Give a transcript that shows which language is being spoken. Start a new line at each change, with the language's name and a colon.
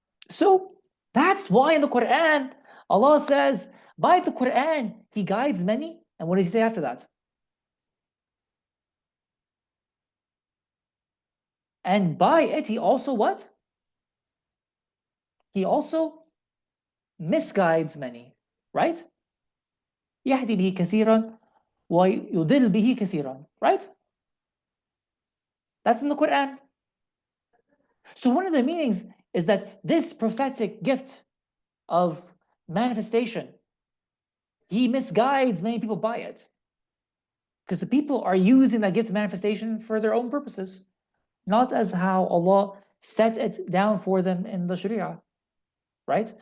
English: So that's why in the Quran, Allah says, by the Quran, He guides many. And what does He say after that? And by it, He also what? He also misguides many, right?
Arabic: يهدي به كثيرا ويضل به كثيرا,
English: right? That's in the Quran. So one of the meanings is that this prophetic gift of manifestation, He misguides many people by it. Because the people are using that gift of manifestation for their own purposes, not as how Allah set it down for them in the Sharia, right?